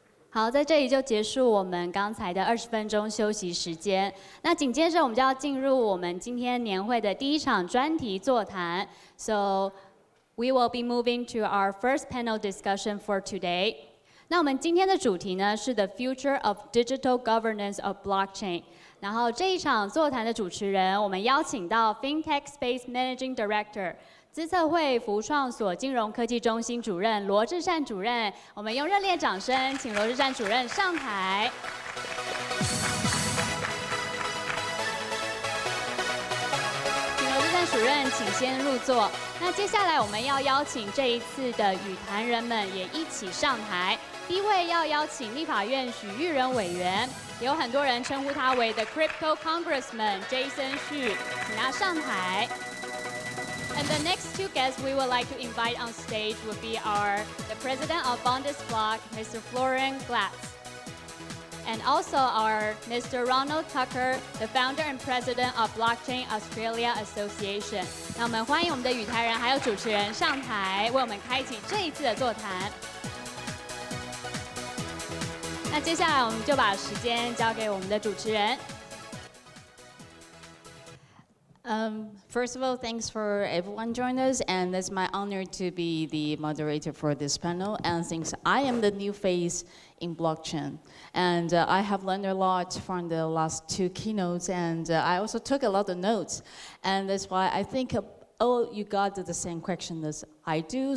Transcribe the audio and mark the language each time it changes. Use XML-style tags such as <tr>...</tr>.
<zh>好，在这里就结束我们刚才的20分钟休息时间。那紧接着我们就要进入我们今天年会的第一场专题座谈。</zh> <en>So we will be moving to our first panel discussion for today.</en> <zh>那我们今天的主题呢是 The Future of Digital Governance of Blockchain。然后这一场座谈的主持人，我们邀请到 FinTech Space Managing Director。资策会服创所金融科技中心主任罗志善主任，我们用热烈掌声请罗志善主任上台。请罗志善主任请先入座。那接下来我们要邀请这一次的与谈人们也一起上台。第一位要邀请立法院许玉仁委员，有很多人称呼他为 The Crypto Congressman Jason Xu， 请他上台。</zh> <en>And the next two guests we would like to invite on stage would be the president of Bundesblock, Mr. Florian Glatz, and also our Mr. Ronald Tucker, the founder and president of Blockchain Australia Association.</en> <zh>那我们欢迎我们的与谈人还有主持人上台，为我们开启这一次的座谈。那接下来我们就把时间交给我们的主持人。</zh> <en>First of all, thanks for everyone joining us, and it's my honor to be the moderator for this panel. And since I am the new face in blockchain, and I have learned a lot from the last two keynotes, and I also took a lot of notes, and that's why I think you got the same question as I do.</en>